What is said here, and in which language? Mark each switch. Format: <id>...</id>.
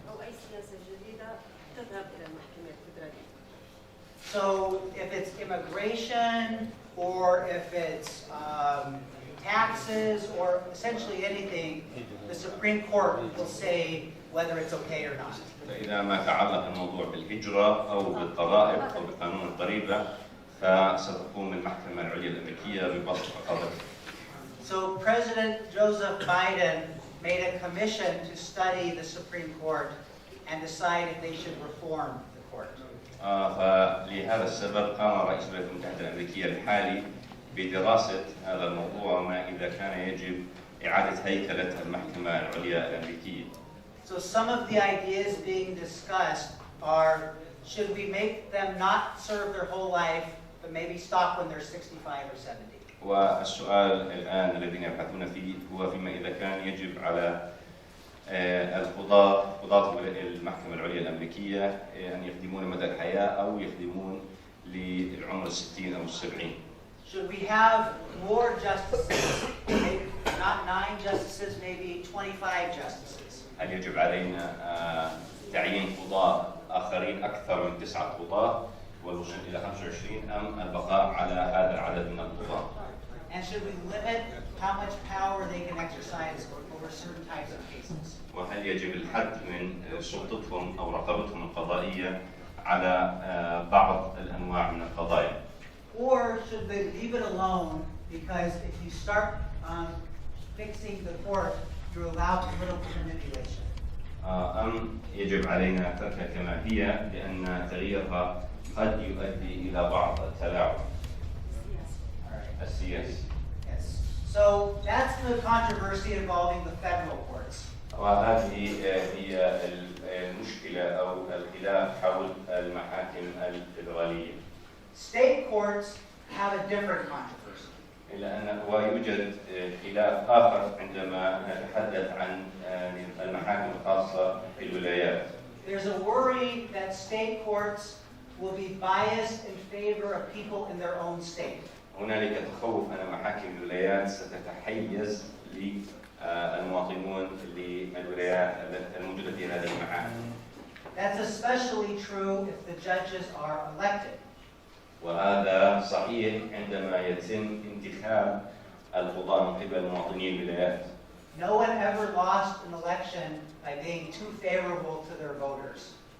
<ar>أو أي سياسة جديدة تذهب إلى المحكمة الفيدرالية.</ar> <en>So if it's immigration or if it's taxes or essentially anything, the Supreme Court will say whether it's okay or not.</en> <ar>إذا ما تعلق الموضوع بالهجرة أو بالضرائب أو بقانون الضريبة فستقوم المحكمة العليا الأمريكية ببسط قضاء.</ar> <en>So President Joseph Biden made a commission to study the Supreme Court, and decide if they should reform the court.</en> <ar>فلهذا السبب قام رئيس الولايات المتحدة الأمريكية الحالي بدراسة هذا الموضوع وما إذا كان يجب إعادة هيكلة المحكمة العليا الأمريكية.</ar> <en>So some of the ideas being discussed are, should we make them not serve their whole life, but maybe stop when they're 65 or 70?</en> <ar>والسؤال الآن الذين يبحثون فيه هو فيما إذا كان يجب على قضاة المحكمة العليا الأمريكية أن يخدمون مدى الحياة أو يخدمون للعمر 60 أو 70.</ar> <en>Should we have more justices, maybe not 9 justices, maybe 25 justices?</en> <ar>هل يجب علينا تعيين قضاة آخرين أكثر من 9 قضاة والوصول إلى 25 أم البقاء على هذا العدد من القضاة؟</ar> <en>And should we limit how much power they can exercise over certain types of cases?</en> <ar>وهل يجب الحد من سلطتهم أو رقابتهم القضائية على بعض الأنواع من القضايا؟</ar> <en>Or should they leave it alone, because if you start fixing the court, you allow political manipulation?</en> <ar>أم يجب علينا تركها كما هي لأن تغييرها قد يؤدي إلى بعض التلاعب السياسي.</ar> <en>Yes. So that's the controversy involving the federal courts.</en> <ar>وهذه هي المشكلة أو الخلاف حول المحاكم الفيدرالية.</ar> <en>State courts have a different controversy.</en> <ar>إلا أن ويوجد خلاف آخر عندما نتحدث عن المحاكم الخاصة في الولايات.</ar> <en>There's a worry that state courts will be biased in favor of people in their own state.</en> <ar>هنالك تخوف أن محاكم الولايات ستتحيز للمواطنون للولايات الموجودة في هذه المحاكم.</ar> <en>That's especially true if the judges are elected.</en> <ar>وهذا صحيح عندما يتم انتخاب القضاة من قبل مواطني الولايات.</ar> <en>No one ever lost an election by being too favorable to their voters.</en>